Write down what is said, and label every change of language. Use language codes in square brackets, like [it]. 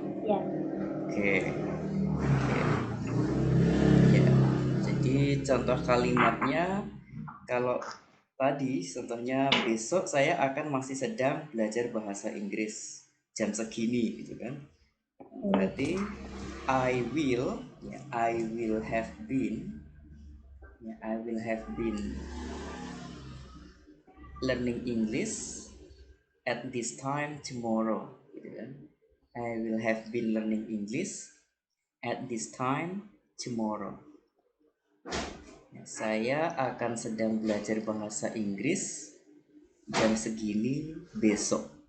[id] Ya. Oke, ya. Jadi contoh kalimatnya kalau tadi contohnya besok saya akan masih sedang belajar bahasa Inggris jam segini gitu kan. Berarti [en] I will have been I will have been learning English at this time tomorrow [id] gitu kan. [en] I will have been learning English at this time tomorrow. [id] Ya, saya akan sedang belajar bahasa Inggris jam segini besok.